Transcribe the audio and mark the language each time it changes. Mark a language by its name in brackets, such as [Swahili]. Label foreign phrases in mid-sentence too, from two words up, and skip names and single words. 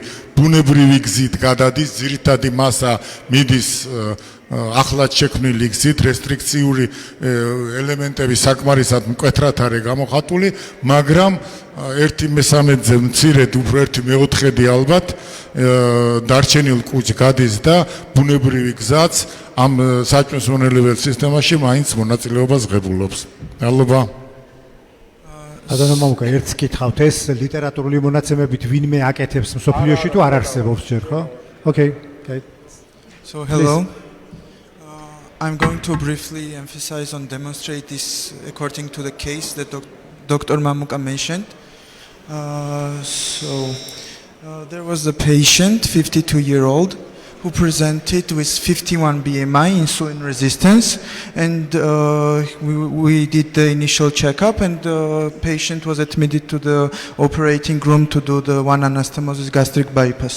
[Georgian] ბუნებრივი გზით გადადის ძირითადი მასა მიდის ახლად შექმნილი გზით რესტრიქციული ელემენტები საკმარისად მკვეთრად არის გამოხატული მაგრამ 1/3-ზე მცირედ უფრო 1/4 ალბათ დარჩენილ კუჭ გადის და ბუნებრივი გზაც ამ საჭმლის მონელებელ სისტემაში მაინც მონაწილეობას ღებულობს მადლობა Adana Mamuka, ერთს გითხავთ ეს ლიტერატურული მონაცემებით ვინმე აკეთებს მსოფლიოში თუ არ არსებობს ჯერ ხო? [English] Okay. So hello. I'm going to briefly emphasize and demonstrate this according to the case that Dr. Mamuka mentioned. There was a patient, 52-year-old, who presented with 51 BMI, insulin resistance, and we did the initial checkup, and the patient was admitted to the operating room to do the one anastomosis gastric bypass.